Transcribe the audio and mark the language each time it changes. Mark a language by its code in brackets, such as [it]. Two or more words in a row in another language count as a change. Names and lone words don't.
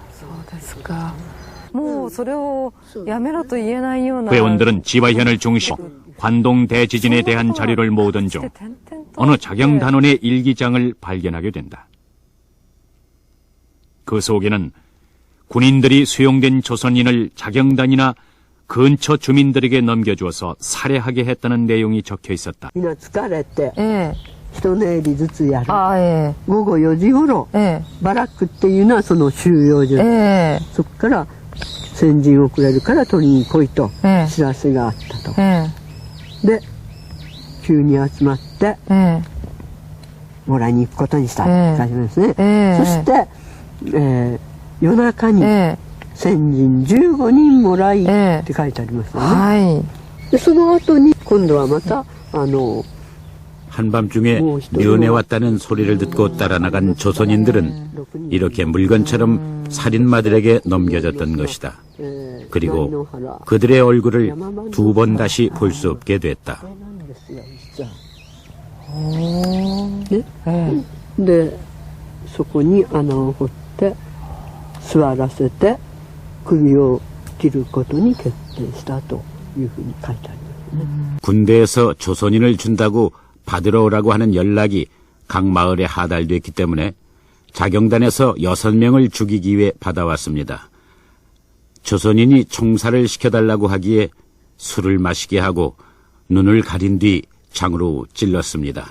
[ko] 회원들은 지화현을 중심으로 관동 대지진에 대한 자료를 모으던 중 어느 자경단원의 일기장을 발견하게 된다. 그 속에는 군인들이 수용된 조선인을 자경단이나 근처 주민들에게 넘겨주어서 살해하게 했다는 내용이 적혀 있었다. [ja] 一寝入りずつやる。午後4時頃、バラックっていうのはその収容所。そこから先陣遅れるから取りに来いと知らせがあったと。で、急に集まって、もらいに行くことにしたって書いてますね。そして、夜中に先陣15人もらいって書いてありますよね。で、その後に今度はまた、 [ko] 한밤중에 면회 왔다는 소리를 듣고 따라 나간 조선인들은 이렇게 물건처럼 살인마들에게 넘겨졌던 것이다. 그리고 그들의 얼굴을 두 번 다시 볼 수 없게 됐다. 네, [ja] そこに穴を掘って座らせて首を切ることに決定したというふうに書いてありますね. [ko] 군대에서 조선인을 준다고 받으러 오라고 하는 연락이 각 마을에 하달됐기 때문에 자경단에서 6명을 죽이기 위해 받아왔습니다. 조선인이 총살을 시켜달라고 하기에 술을 마시게 하고 눈을 가린 뒤 창으로 찔렀습니다.